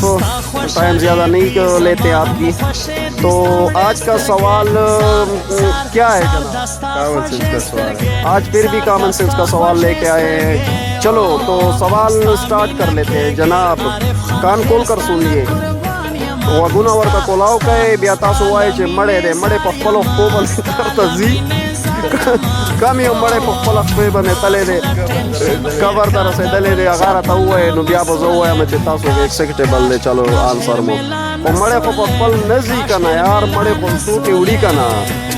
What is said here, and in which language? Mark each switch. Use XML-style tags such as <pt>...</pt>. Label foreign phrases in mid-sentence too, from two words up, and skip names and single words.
<ur>ٹائم زیادہ نہیں لیتے آپ کی. تو آج کا سوال کیا ہے جناب؟</ur> <en>common sense</en> <ur>کا سوال ہے. آج پھر بھی</ur> <en>common sense</en> <ur>کا سوال لے کے آئے ہیں. چلو تو سوال سٹارٹ کر لیتے ہیں جناب. کان کھول کر سنیے.</ur> <ps>وگونا ورتا کولاو کئے بیا تاسو وایي چې مړی دی، مړی په خپلو پښو باندې درته ځي. کم یو مړی په خپله پښې باندې تللی دی، قبر ته رسېدلی دی. هغه راته ووایي نو بیا به زه ووایم چې تاسو ایکسیپټیبل دی. چلو آنسر مو خو مړی خو په خپل نه ځي که نه یار، مړی خو څوکې وړي که نه.</ps>